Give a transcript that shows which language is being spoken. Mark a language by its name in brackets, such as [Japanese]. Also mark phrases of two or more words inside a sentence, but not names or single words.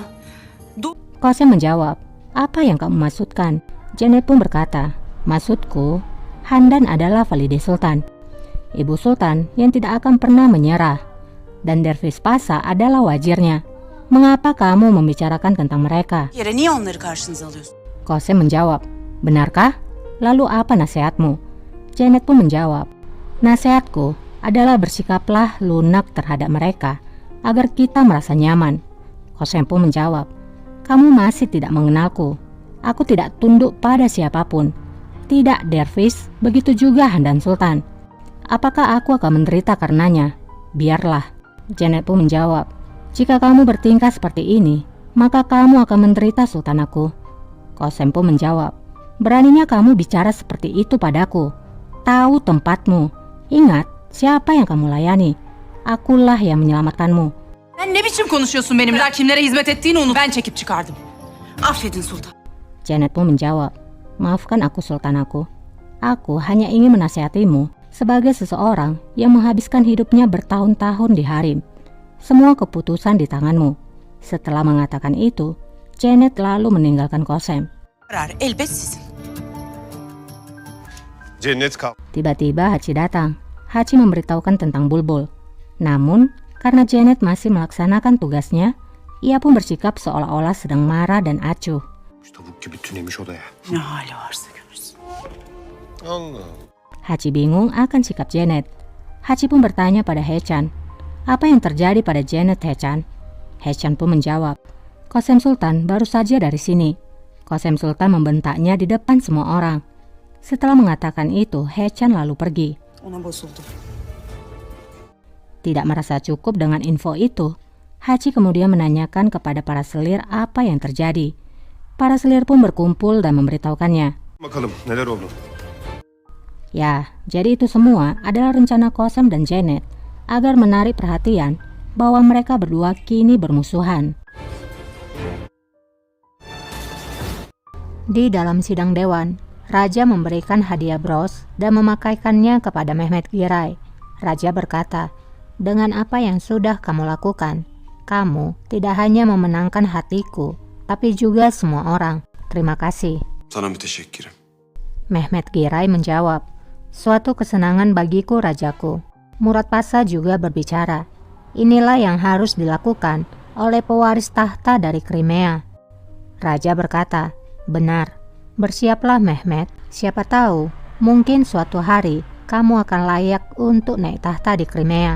[Indonesian] Qasem menjawab, "Apa yang kamu maksudkan?" Janet pun berkata, "Maksudku, Handan adalah Valide Sultan, ibu sultan yang tidak akan pernah menyerah, dan Dervish Pasa adalah wajirnya. Mengapa kamu membicarakan tentang mereka?" [Turkish] yere niye onları karşınıza alıyorsun? [Indonesian] Qasem menjawab, "Benarkah? Lalu apa nasihatmu?" Janet pun menjawab, "Nasihatku adalah bersikaplah lunak terhadap mereka agar kita merasa nyaman." Qasem pun menjawab, "Kamu masih tidak mengenalku. Aku tidak tunduk pada siapapun. Tidak Dervish, begitu juga Handan Sultan. Apakah aku akan menderita karenanya? Biarlah." Janet pun menjawab, "Jika kamu bertingkah seperti ini, maka kamu akan menderita, Sultan aku." Qasem pun menjawab, "Beraninya kamu bicara seperti itu padaku. Tahu tempatmu. Ingat siapa yang kamu layani. Akulah yang menyelamatkanmu." [Turkish] Sen ne biçim konuşuyorsun benimle? Kimlere hizmet ettiğini unut. Ben çekip çıkardım. Affedin Sultan. [Indonesian] Janet pun menjawab, "Maafkan aku, Sultan aku. Aku hanya ingin menasihatimu sebagai seseorang yang menghabiskan hidupnya bertahun-tahun di harem. Semua keputusan di tanganmu." Setelah mengatakan itu, Janet lalu meninggalkan Qasem. [Turkish] Karar elbet sizin. Cennet kal. [Indonesian] Tiba-tiba Hachi datang. Hachi memberitahukan tentang Bulbul. Namun, karena Janet masih melaksanakan tugasnya, ia pun bersikap seolah-olah sedang marah dan acuh. [Turkish] Tavuk gibi tünemiş odaya. Ne hali varsa görsün. Allah. [Indonesian] Hachi bingung akan sikap Janet. Hachi pun bertanya pada Hechan, "Apa yang terjadi pada Janet, Hechan?" Hechan pun menjawab, "Qasem Sultan baru saja dari sini." Qasem Sultan membentaknya di depan semua orang. Setelah mengatakan itu, Hechan lalu pergi. [Turkish] Ona bozuldu. [Indonesian] Tidak merasa cukup dengan info itu, Hachi kemudian menanyakan kepada para selir apa yang terjadi. Para selir pun berkumpul dan memberitahukannya. [Turkish] Bakalım neler oldu. [Indonesian] Ya, jadi itu semua adalah rencana Qasem dan Janet agar menarik perhatian bahwa mereka berdua kini bermusuhan. Di dalam sidang dewan, Raja memberikan hadiah bros dan memakaikannya kepada Mehmet Giray. Raja berkata, "Dengan apa yang sudah kamu lakukan, kamu tidak hanya memenangkan hatiku, tapi juga semua orang. Terima kasih." [Turkish] Sana müteşekkirim. [Indonesian] Mehmet Giray menjawab, "Suatu kesenangan bagiku, Rajaku." Murat Pasa juga berbicara, "Inilah yang harus dilakukan oleh pewaris tahta dari Crimea." Raja berkata, "Benar, bersiaplah Mehmet, siapa tahu mungkin suatu hari kamu akan layak untuk naik tahta di Crimea."